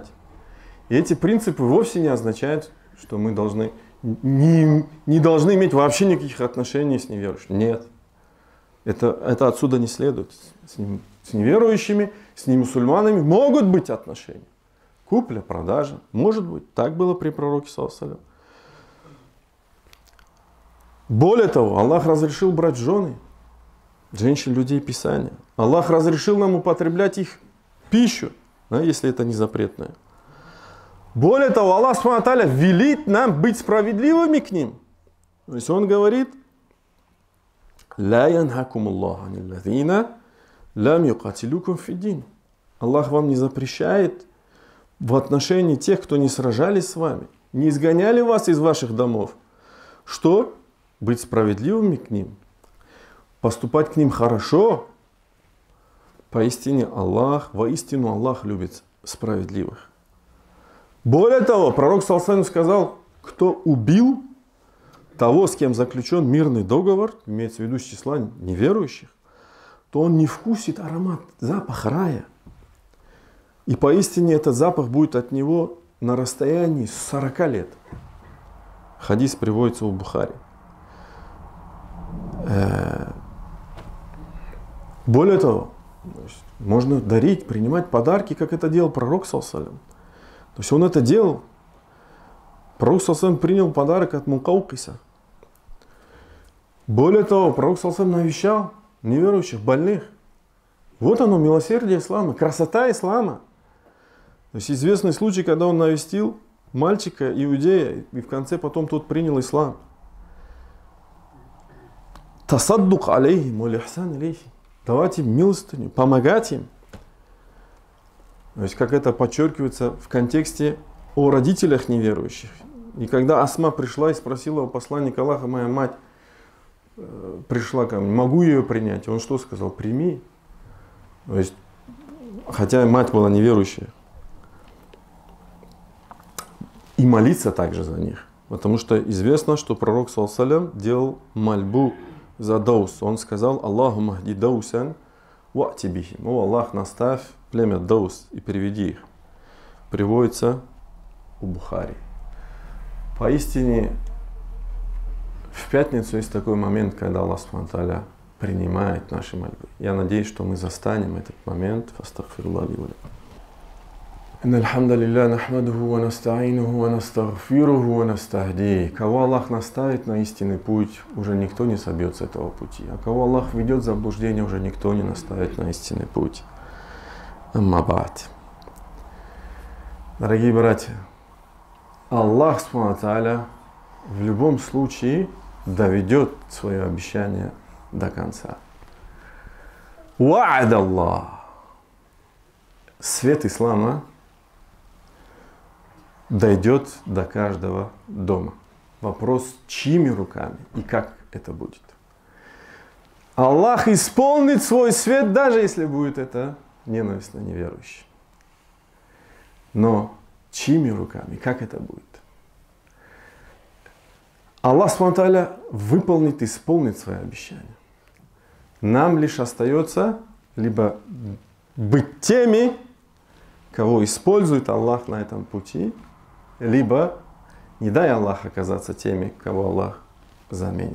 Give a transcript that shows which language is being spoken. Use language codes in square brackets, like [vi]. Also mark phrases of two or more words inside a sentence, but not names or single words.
[ru] И эти принципы вовсе не означают, что мы не должны иметь вообще никаких отношений с неверующими. Нет. Это отсюда не следует. С неверующими, с немусульманами могут быть отношения. Купля, продажа. Может быть. Так было при пророке [ar] صلى الله عليه وسلم. [ru] Более того, Аллах разрешил брать жены женщин, людей Писания. Аллах разрешил нам употреблять их пищу, да, если это не запретное. Более того, [ar] الله سبحانه وتعالى [ru] велит нам быть справедливыми к ним. То есть Он говорит: [ar] «لا ينهاكم الله عن الذين لم يقاتلوكم في الدين». [ru] Аллах вам не запрещает в отношении тех, кто не сражались с вами, не изгоняли вас из ваших домов. Что? Быть справедливыми к ним, поступать к ним хорошо. Воистину Аллах любит справедливых. Более того, пророк [ar] صلى الله عليه وسلم [ru] сказал: кто убил того, с кем заключен мирный договор, имеется в виду с числа неверующих, то он не вкусит аромат, запах рая. И поистине этот запах будет от него на расстоянии 40 лет. Хадис приводится в Бухари. Более того, можно дарить, принимать подарки, как это делал пророк [ar] صلى الله عليه وسلم. [ru] То есть он это делал. Пророк [ar] صلى الله عليه وسلم [ru] принял подарок от Мукаукиса. Более того, пророк [ar] صلى الله عليه وسلم [ru] навещал неверующих, больных. Вот оно, милосердие ислама, красота ислама. То есть известный случай, когда он навестил мальчика иудея, и в конце потом тот принял ислам. [ar] التصدق عليهم والإحسان عليهم. [ru] Давать им милостыню, помогать им. То есть, как это подчеркивается в контексте о родителях неверующих. И когда Асма пришла и спросила у посланника Аллаха: моя мать пришла ко мне, могу ее принять? Он что сказал? Прими. То есть, хотя мать была неверующая. И молиться также за них. Потому что известно, что пророк [ar] صلى الله عليه وسلم [ru] делал мольбу за Даус. Он сказал: [ar] اللهم اهد دوسا وأت بهم. [ru] О Аллах, наставь племя Даус и переведи их. Приводится у Бухари. Поистине, в пятницу есть такой момент, когда [ar] الله سبحانه وتعالى [ru] принимает наши мольбы. Я надеюсь, что мы застанем этот момент. [ar] فاستغفر الله لي ولكم. إن الحمد لله نحمده ونستعينه ونستغفره ونستهديه. [ru] Кого Аллах наставит на истинный путь, уже никто не собьет с этого пути. А кого Аллах ведет в заблуждение, уже никто не наставит на истинный путь. [ar] أما بعد. [ru] Дорогие братья, [ar] الله سبحانه وتعالى [ru] в любом случае доведет свое обещание до конца. [ar] وعد الله. [ru] Свет ислама дойдет до каждого дома. Вопрос, чьими руками и как это будет. Аллах исполнит свой свет, даже если будет это ненависть на неверующих. Но чьими руками, как это будет? [ar] الله سبحانه وتعالى [ru] выполнит, исполнит свои обещания. Нам лишь остается либо быть теми, кого использует Аллах на этом пути, либо не дай Аллах оказаться теми, кого Аллах заменит.